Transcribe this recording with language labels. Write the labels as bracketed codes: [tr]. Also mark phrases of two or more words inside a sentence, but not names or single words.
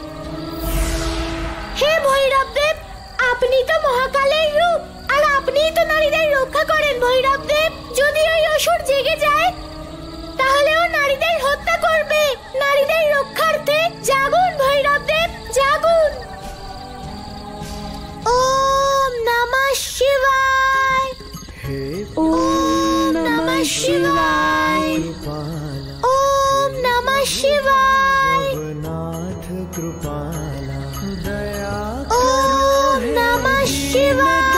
[bn] হে ভৈরবদেব, আপনি তো মহাকালের রূপ, আর আপনিই তো নারীদের রক্ষা করেন ভৈরবদেব। যদি ওই অসুর জেগে যায় তাহলে ও নারীদের হত্যা করবে। নারীদের রক্ষার্থে জাগুন ভৈরবদেব, জাগুন। [sa] ওম নমঃ শিবায়, ওম নমঃ শিবায়, ওম নমঃ শিবায়, ওম নমঃ শিবায়।